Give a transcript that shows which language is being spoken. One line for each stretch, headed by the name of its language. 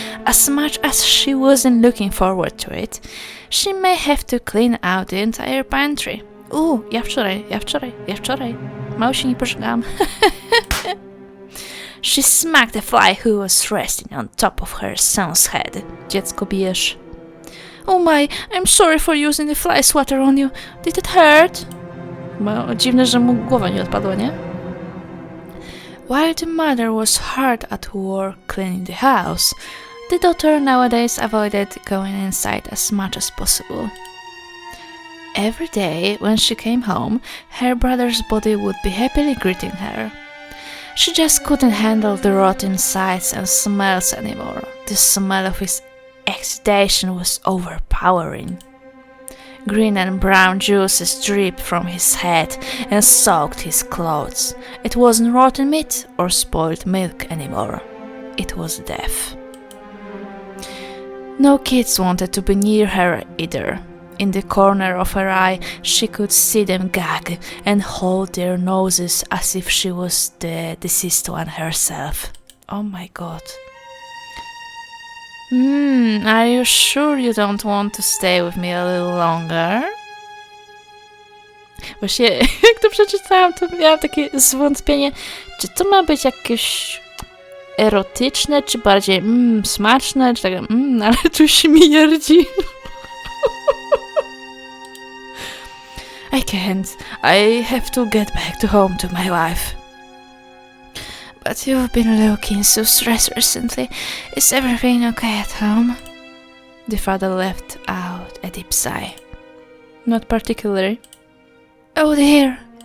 English: As much as she wasn't looking forward to it, she may have to clean out the entire pantry.
Polish: Ja wczoraj. Mało się nie pożegam.
English: She smacked a fly who was resting on top of her son's head.
Polish: Dziecko bijesz.
English: Oh my, I'm sorry for using the fly swatter on you. Did it hurt?
Polish: Bo dziwne, że mu głowa nie odpadła, nie?
English: While the mother was hard at work cleaning the house, the daughter nowadays avoided going inside as much as possible. Every day when she came home, her brother's body would be happily greeting her. She just couldn't handle the rotten sights and smells anymore. The smell of his exudation was overpowering. Green and brown juices dripped from his head and soaked his clothes. It wasn't rotten meat or spoiled milk anymore. It was death. No kids wanted to be near her either. In the corner of her eye, she could see them gag and hold their noses as if she was the deceased one herself. Oh my god. Are you sure you don't want to stay with me a little longer?
Polish: Właśnie, jak to przeczytałam, to miałam takie zwątpienie, czy to ma być jakieś erotyczne, czy bardziej smaczne, czy tak, ale tu śmierdzi.
English: I can't. I have to get back to home to my wife. But you've been looking so stressed recently. Is everything okay at home? The father let out a deep sigh. Not particularly. Oh dear.